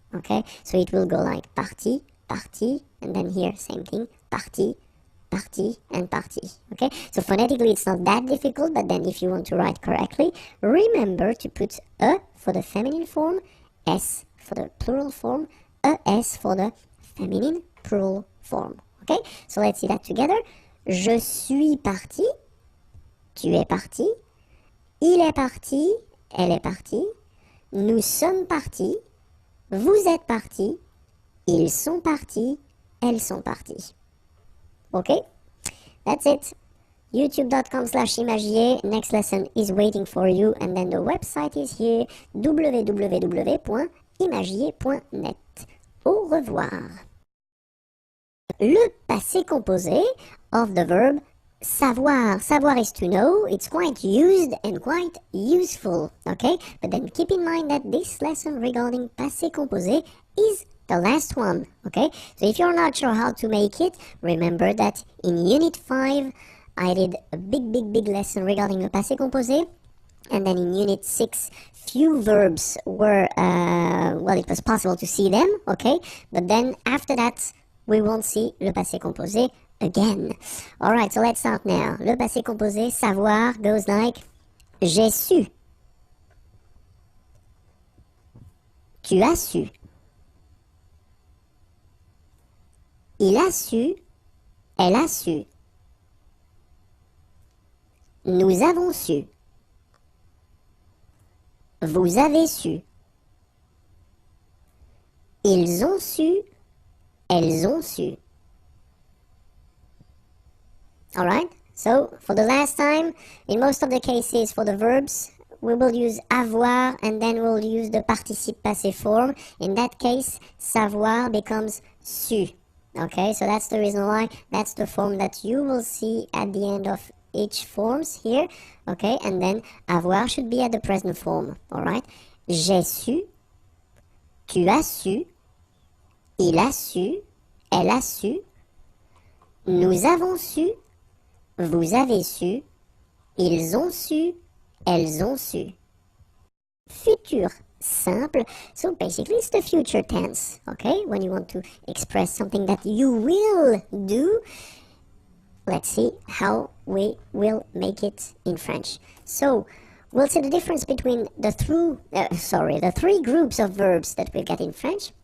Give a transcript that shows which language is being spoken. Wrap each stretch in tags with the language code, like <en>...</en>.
<en>Okay, so it will go like partie, partie, and then here same thing, partie, partie, and partie. Okay, so phonetically it's not that difficult, but then if you want to write correctly, remember to put for the feminine form, s for the plural form, es for the feminine plural form. Okay, so let's see that together.</en> <fr>Je suis parti, tu es parti, il est parti, elle est partie, nous sommes partis, vous êtes partis, ils sont partis, elles sont parties.</fr> <en>Okay, that's it. youtube.com/imagier. Next lesson is waiting for you, and then the website is here, www.imagier.net.</en> <fr>Au revoir.</fr> <en>Le passé composé of the verb savoir. Savoir is to know. It's quite used and quite useful, okay? But then keep in mind that this lesson regarding passé composé is the last one, okay? So if you're not sure how to make it, remember that in Unit 5, I did a big lesson regarding the passé composé. And then in Unit 6, few verbs were, well, it was possible to see them, okay? But then after that, we won't see le passé composé again. Alright, so let's start now. Le passé composé, savoir, goes like</en> <fr>j'ai su. Tu as su. Il a su. Elle a su. Nous avons su. Vous avez su. Ils ont su. Elles ont su.</fr> <en>Alright, so for the last time, in most of the cases for the verbs, we will use avoir and then we'll use the participe passé form. In that case, savoir becomes su. Okay, so that's the reason why that's the form that you will see at the end of each forms here. Okay, and then avoir should be at the present form.</en> <fr>Alright, j'ai su, tu as su, il a su, elle a su, nous avons su, vous avez su, ils ont su, elles ont su.</fr> <en>Futur simple, so basically it's the future tense, okay? When you want to express something that you will do, let's see how we will make it in French. So, we'll see the difference between the three groups of verbs that we get in French.</en>